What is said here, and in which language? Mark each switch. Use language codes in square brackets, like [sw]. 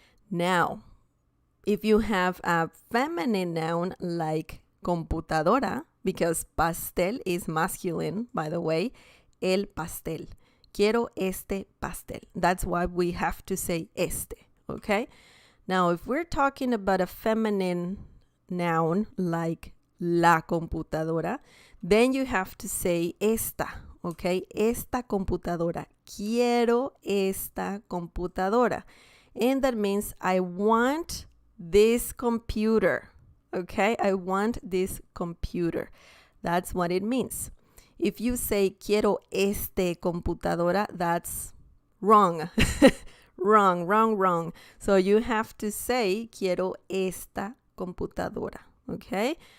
[en] Now, if you have a feminine noun like computadora, because pastel is masculine, by the way, el pastel. [es] Quiero este pastel. [en] That's why we have to say este, okay? Now, if we're talking about a feminine noun like la computadora, then you have to say esta, okay? [es] Esta computadora. Quiero esta computadora. [en] And that means I want this computer, okay? I want this computer. That's what it means. If you say [es] quiero este computadora, [en] that's wrong. Wrong. So you have to say [es] quiero esta computadora, [en] okay?